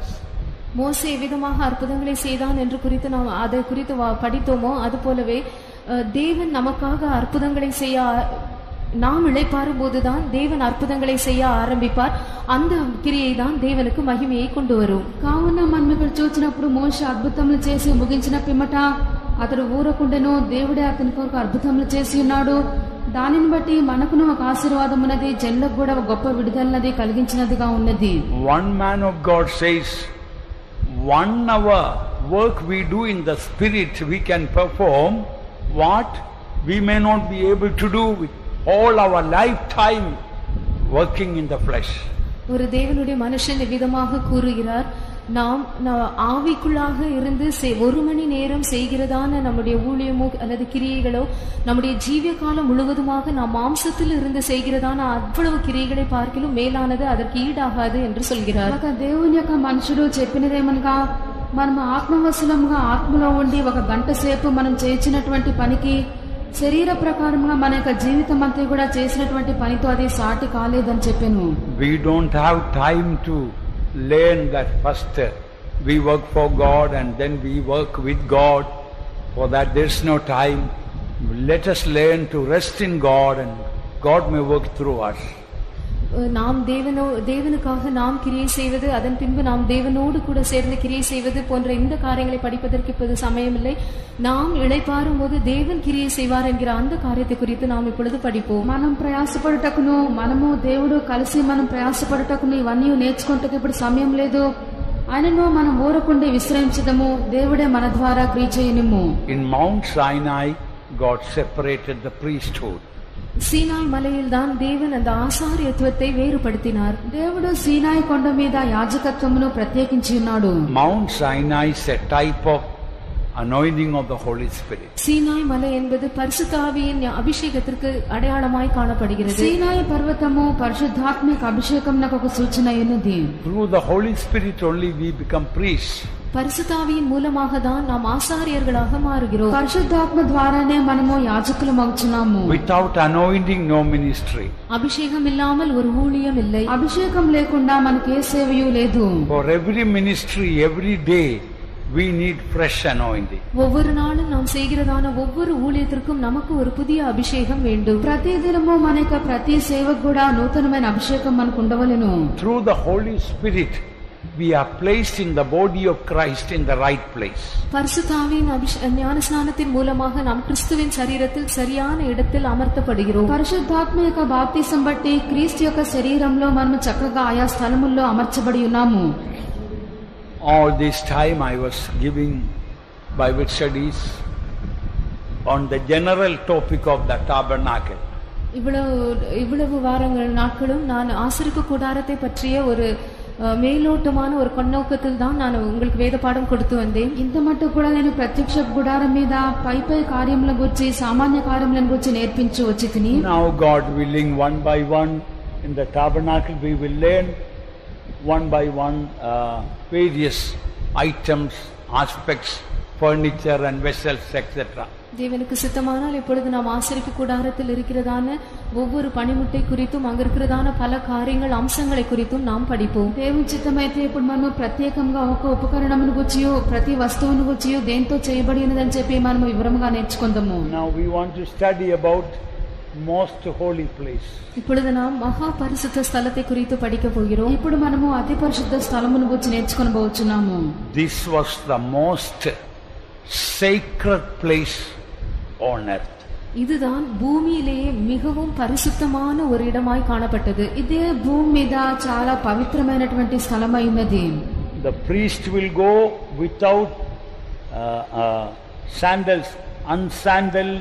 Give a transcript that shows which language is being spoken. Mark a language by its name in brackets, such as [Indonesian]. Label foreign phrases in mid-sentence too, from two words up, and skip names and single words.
[Tamil] மோசே விதமாக அற்புதங்களை செய்தான் என்று குறித்து நாம் அதை குறித்து படித்தோமோ, அதுபோலவே தேவன் நமக்காக அற்புதங்களை செய்ய நாம் இளைப்பாறும் போதுதான் தேவன் அற்புதங்களை செய்ய ஆரம்பிப்பார். அந்த கிரியை தான் தேவனுக்கு మహిమயை கொண்டு வரும். [Telugu] కావున మనం ఇక్కడ చూసినప్పుడు మోషే అద్భుతములు చేసి ముగించిన పిమ్మట అతడు ఊరకుండెను, దేవుడే అతని కొరకు అద్భుతములు చేసి ఉన్నాడు, దానిని బట్టి మనకును ఒక ఆశీర్వాదం ఉన్నది, జనులకు కూడా ఒక గొప్ప విడుదలన్నది కలిగించినదిగా ఉన్నది. [English] One man of God says, 1 hour work we do in the spirit we can perform what we may not be able to do with all our lifetime working in the flesh. [Tamil] ஒரு தேவனுடைய மனுஷன் விதமாக கூறுகிறார், நாம் ஆவிக்குள்ளாக இருந்து 1 மணி நேரம் செய்கிறதான நம்முடைய ஊழியமோ அல்லது கிரியைகளோ நம்முடைய ஜீவிய காலம் முழுவதுமாக நாம் மாம்சத்தில் இருந்து செய்கிறதான அவ்வளவு கிரியைகளை பார்க்கிலும் மேலானது அதற்கு ஈடாகாது என்று சொல்கிறார். [Telugu] దేవుని యొక్క మనుషుడు చెప్పినదేమనగా, మనం ఆత్మవశులంగా ఆత్మలో ఉండి 1 గంట సేపు మనం చేయించినటువంటి పనికి శరీర ప్రకారంగా మన యొక్క జీవితం అంతా కూడా చేసినటువంటి పనితో అది సాటి కాలేదని చెప్పాను. [English] We don't have time to learn that first we work for God and then we work with God. For that there's no time. Let us learn to rest in God and God may work through us. [Tamil] நாம் தேவனுக்காக நாம் கிரியை செய்வது, அதன் பின்பு நாம் தேவனோடு கூட சேர்ந்து கிரியை செய்வது போன்ற இந்த காரியங்களை படிப்பதற்கு இப்போது சமயமில்லை. நாம் இளைப்பாறும் போது தேவன் கிரியை செய்வார் என்கிற அந்த காரியத்தை குறித்து நாம் இப்பொழுது படிப்போம். [Telugu] మనం ప్రయాసపడుటకును మనము దేవుడు కలిసి మనం ప్రయాసపడుటకును ఇవన్నీ నేర్చుకుంటకు ఇప్పుడు సమయం లేదు. ఆయనను మనం ఊరకుండి విశ్రమించదము. దేవుడే మన ద్వారా క్రియ చేయనిమ్ము. [English] In Mount Sinai God separated the priesthood. [Tamil] சீனாய் மலையில் தான் தேவன் அந்த ஆசாரியத்துவத்தை வேறுபடுத்தினார். [Telugu] దేవుడు సీనాయి కొండ మీద యాజకత్వమును ప్రత్యేకించి ఉన్నాడు. [English] Mount Sinai is a type of anointing of the Holy Spirit. [Tamil] சீனாய் மலை என்பது பரிசுத்த ஆவியின் அபிஷேகத்திற்கு அடையாளமாய் காணப்படுகிறது. [Telugu] సీనాయి పర్వతము పరిశుద్ధాత్మిక అభిషేకమునకు ఒక సూచన ఉన్నది. [English] Through the Holy Spirit only we become priests. [Tamil] பரிசுத்த ஆவியின் மூலமாக தான் நாம் ஆசாரியர்களாக மாறுகிறோம். [Telugu] పరిశుద్ధాత్మ ద్వారానే మనము యాజకులమవుచున్నాము. [English] Without anointing no ministry. [Tamil] அபிஷேகம் இல்லாமல் ஒரு ஊழியம் இல்லை. [Telugu] అభిషేకం లేకుండా మనకి ఏ సేవయు లేదు. [English] For every ministry, every day we need fresh anointing. [Tamil] ஒவ்வொரு நாளும் நாம் செய்கிறதான ஒவ்வொரு ஊழியத்திற்கும் நமக்கு ஒரு புதிய அபிஷேகம் வேண்டும். [Telugu] ప్రతి దినము మనకు ప్రతి సేవకు కూడా నూతనమైన అభిషేకం మనకు ఉండవలెను. [English] Through the Holy Spirit we are placed in the body of Christ in the right place. [Tamil] பரிசுத்த ஆவியின் ஞானஸ்நானத்தின் மூலமாக நாம் கிறிஸ்துவின் சரீரத்தில் சரியான இடத்தில் அமர்த்தப்படுகிறோம். [Telugu] పరిశుద్ధాత్మ యొక్క బాప్తిసం బట్టి క్రీస్తు యొక్క శరీరంలో మనం చక్కగా ఆయా స్థలముల్లో అమర్చబడి ఉన్నాము. [English] All this time I was giving Bible studies on the general topic of the tabernacle. [Tamil] இவ்வளவு வாரங்கள் நாட்களும் நான் ஆசரிப்பு கூடாரத்தை பற்றிய ஒரு మేలోటமான ஒரு కన్నోకத்தில் தான் நான் உங்களுக்கு [Telugu] వేద పాఠం [Tamil] கொடுத்து வந்தேன். [Telugu] ఇంత మట్టు కూడా నేను ప్రత్యక్ష గుడారం మీద పై కార్యముల గురించి సామాన్య కార్యములను గురించి నేర్పించు వచ్చితిని. [English] Now God willing, one by one in the tabernacle we will learn one by one various items, aspects, furniture and vessels, etc. [Tamil] தேவனுக்கு சித்தமானால் இப்பொழுது நாம் ஆசரிப்பு கூடாரத்தில் இருக்கிறதான ஒவ்வொரு பணிமுட்டை குறித்தும் அங்க இருக்கிறதான பல காரியங்கள் அம்சங்களை குறித்தும் நாம் படிப்போம். [Telugu] దేవుని చిత్తమైతే ఇప్పుడు మనం ప్రత్యేకంగా ఒక ఉపకరణమును గురించి ప్రతి వస్తువును గురించి దేంతో చేయబడి ఉన్నదని చెప్పి మనం వివరంగా నేర్చుకుందాము. [English] Now we want to study about most holy place. [Tamil] இப்பொழுது நாம் மகா பரிசுத்த ஸ்தலத்தை குறித்து படிக்க போகிறோம். [Telugu] ఇప్పుడు మనము అతి పరిశుద్ధ స్థలమును గురించి నేర్చుకొనబోచున్నాము. [English] This was the most sacred place on earth. [Tamil] இதுதான் பூமியிலேயே மிகவும் பரிசுத்தமான ஒரு இடமாய் காணப்பட்டது. [Telugu] ఇదే భూమి మీద చాలా పవిత్రమైనటువంటి స్థలమై ఉన్నది. [English] The priest will go without sandals, unsandaled.